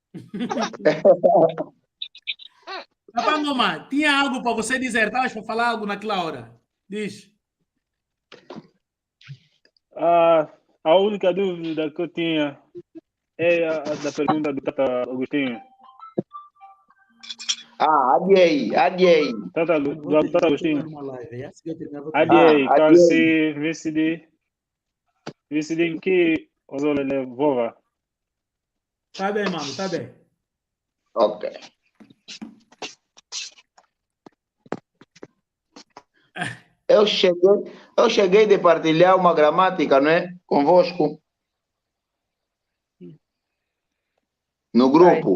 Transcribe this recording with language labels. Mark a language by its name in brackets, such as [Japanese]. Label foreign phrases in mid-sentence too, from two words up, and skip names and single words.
[Portuguese] Papai, mamãe, tinha algo para você dizer? Estavas para falar algo naquela hora? Diz. A única dúvida que eu tinha é a da pergunta do Tata Agostinho. Adiei. Do Tata Agostinho. Adiei. [Kongo] Kasi, visidi em que Ozole levova. [Portuguese] Tá bem, mano, tá bem. Ok. Eu cheguei de partilhar uma gramática, não é? Convosco. No grupo.